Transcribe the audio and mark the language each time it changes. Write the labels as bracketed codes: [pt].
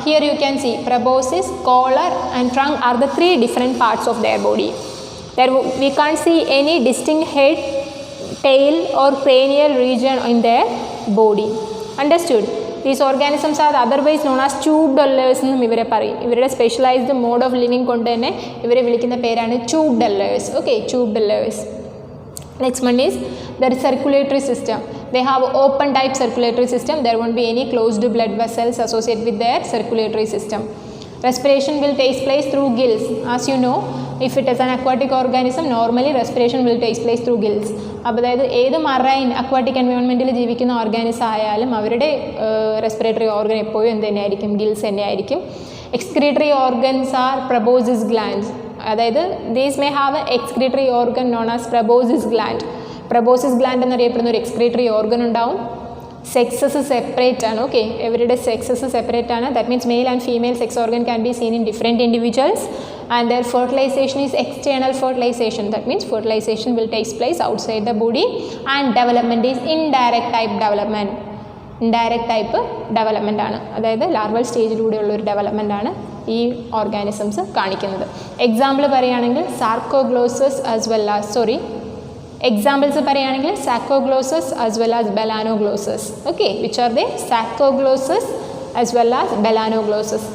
[en] Here you can see proboscis, collar and trunk are the three different parts of their body. There we can't see any distinct head, tail or cranial region in their body. Understood? These organisms are otherwise known as tube dwellers [ml] എന്നും ഇവരെ പറയും. ഇവരുടെ specialised mode of living കൊണ്ട് തന്നെ ഇവരെ വിളിക്കുന്ന പേരാണ് tube ഡെല്ലേഴ്സ്. Okay, tube ഡെല്ലേഴ്സ്. [en] Next one is their circulatory system. They have open type circulatory system. There won't be any closed blood vessels associated with their circulatory system. Respiration will take place through gills. As you know, if it is an aquatic organism, normally respiration will take place through gills. [ml] അപ്പോൾ അതായത് ഏത് marine aquatic എൻവയോൺമെൻറ്റിൽ ജീവിക്കുന്ന organism ആയാലും അവരുടെ respiratory organ എപ്പോഴും എന്ത് തന്നെയായിരിക്കും? Gills തന്നെയായിരിക്കും. [en] Excretory organs are proboscis glands. അതായത് these may have a excretory organ known as proboscis gland. [ml] Proboscis gland എന്നറിയപ്പെടുന്ന ഒരു എക്സ്ക്രീറ്ററി ഓർഗൻ ഉണ്ടാവും. സെക്സസ് സെപ്പറേറ്റ് ആണ്. [en] okay, [ml] ഇവരുടെ സെക്സസ് സെപ്പറേറ്റ് ആണ്. [en] That means male and female sex organ can be seen in different individuals. And their fertilization is external fertilization. That means fertilization will take place outside the body, and development is indirect type development. Indirect type development [ml] ആണ്. അതായത് larval സ്റ്റേജിലൂടെയുള്ള ഒരു development ആണ് ഈ organisms കാണിക്കുന്നത്. Example പറയുകയാണെങ്കിൽ സാർക്കോഗ്ലോസസ് as well as examples പറയുകയാണെങ്കിൽ സാക്കോഗ്ലോസസ് as well as ബെലാനോഗ്ലോസസ്. [en] Okay, which are they? Saccoglossus as well as belanoglossus.